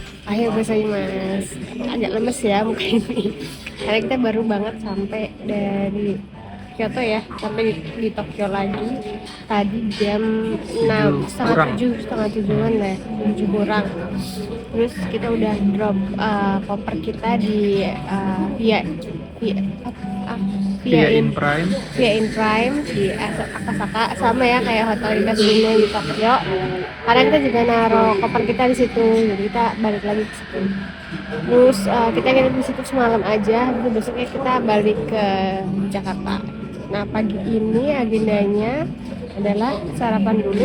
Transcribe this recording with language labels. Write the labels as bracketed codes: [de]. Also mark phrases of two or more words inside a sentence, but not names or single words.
[id] Ayo bahasa Mas. Agak lemes ya muka ini. Karena kita baru banget sampai dari Kyoto ya, sampai di Tokyo lagi. Tadi jam 6, 7 setengah kurang. 7, setengah 7-an lah, 7 kurang. Terus kita udah drop koper kita di via via ah, via Via in in Prime. via in Prime di Akasaka, sama ya kayak hotel di Kasino di Tokyo. Karena kita juga naruh koper kita di situ, jadi kita balik lagi ke situ. Terus kita nginep di situ semalam aja, terus besoknya kita balik ke Jakarta. Nah pagi ini agendanya adalah sarapan dulu.